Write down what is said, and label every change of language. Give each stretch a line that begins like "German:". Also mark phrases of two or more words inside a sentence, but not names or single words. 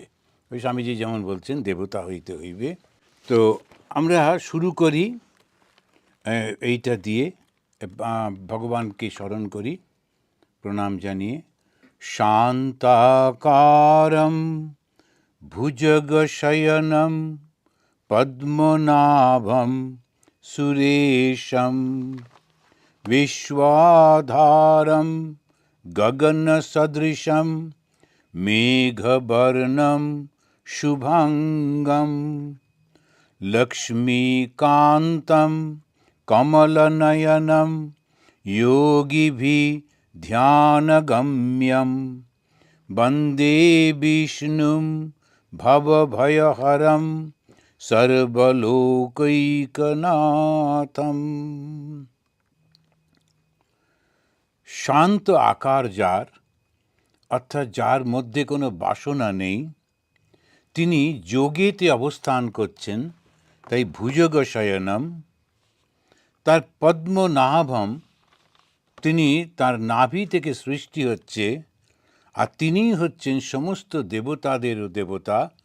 Bangla: ওই স্বামীজি যেমন বলছেন দেবতা হইতে হইবে। তো আমরা শুরু করি এইটা দিয়ে, ভগবানকে স্মরণ করি প্রণাম জানিয়ে।
Sanskrit: শান্তাকারম ভুজগশয়নম পদ্মনাভম সুরেশম विश्वाधारं गगनसदृशं मेघवर्णं शुभांगं लक्ष्मीकान्तं कमलनयनं योगिभिः ध्यानगम्यं वन्दे विष्णुं भवभयहरं सर्वलोकैकनाथम्।
Bangla: শান্ত আকার যার, অর্থাৎ যার মধ্যে কোনো বাসনা নেই, তিনি যোগেতে অবস্থান করছেন, তাই ভুজগশয়নম। তার পদ্মনাভম, তিনি তার নাভি থেকে সৃষ্টি হচ্ছে, আর তিনিই হচ্ছেন সমস্ত দেবতাদেরও দেবতা।